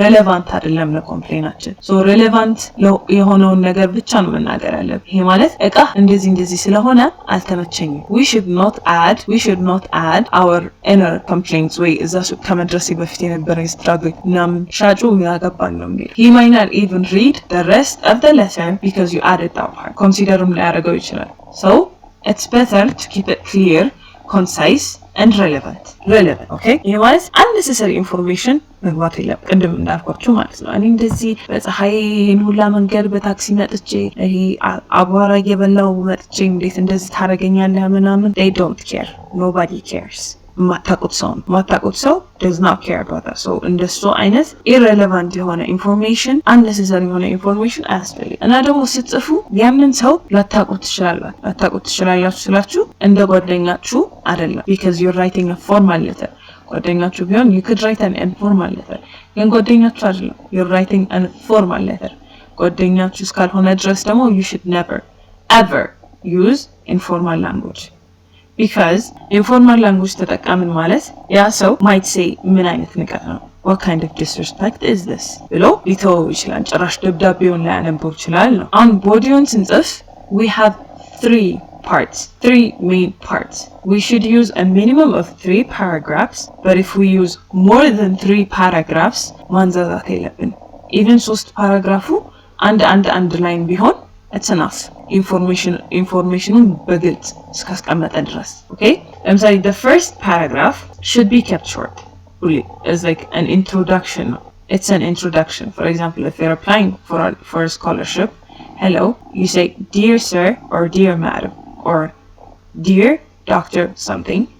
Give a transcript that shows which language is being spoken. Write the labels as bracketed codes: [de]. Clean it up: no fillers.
[am] relevant አይደለም ለኮምፕሌናችን። so relevant የሆነውን ነገር ብቻ ነው መናገር ያለብን። ይሄ ማለት እቃ እንደዚህ ስለሆነ አልተመቸኝም. [en] we should not add our inner complaints [am] ወይ እዛ ከመድረስ በፊት የነበረ ስትራግል ምናምን ሻጩ ያገባል ነው የሚል. [en] he might not even read the rest of the letter because you added that part. [am] considerም ሊያደርገው ይችላል. [en] so it's better to keep it clear, concise and relevant. [am] okay ይሄ ማለት unnecessary information መግባት የለም ቅድም እንዳልኳችሁ ማለት ነው። እኔ እንደዚህ በፀሐይ ሁላ መንገድ በታክሲ መጥቼ ይሄ አቧራ እየበላው መጥቼ እንዴት እንደዚህ ታደርገኛለህ ምናምን [en] they don't care. nobody cares. [am] ማታውቁት ሰው [en] does not care about that. [am] so እንደሱ አይነት irrelevant የሆነ information unnecessary የሆነ information አያስፈልግም። እና ደግሞ ስትጽፉ ያንን ሰው ላታውቁት ትችላላችሁ ስላችሁ እንደ ጓደኛችሁ አይደለም [en] because you're writing a formal letter. [am] ጓደኛችሁ ቢሆን [en] you could write an informal letter. [am] ግን ጓደኛችሁ አይደለም [en] you're writing a formal letter. [am] ጓደኛችሁ እስካልሆነ ድረስ ደግሞ [en] you should never ever use informal language. [am] because informal language ተጠቃምን ማለት ያ ሰው [en] might say [am] ምን አይነት ንቀት ነው [en] what kind of disrespect is this [am] ብሎ ሊተወው ይችላል። ጭራሽ ደብዳቤውን ሊያነበው ይችላል ነው። ቦዲውን ስንጽፍ [en] we have three main parts. we should use a minimum of 3 paragraphs, but if we use more than 3 paragraphs [am] ማንዛዛት የለብን. even 3 ፓራግራፉ አንድ ላይን ቢሆን [en] it's enough. [am] information በግልጽ እስካስቀመጠ ድረስ. [en] okay ለምሳሌ the first paragraph should be kept short. it's like an introduction. it's an introduction. for example, if you're applying for a scholarship hello, you say dear sir or dear madam or dear Dr. something.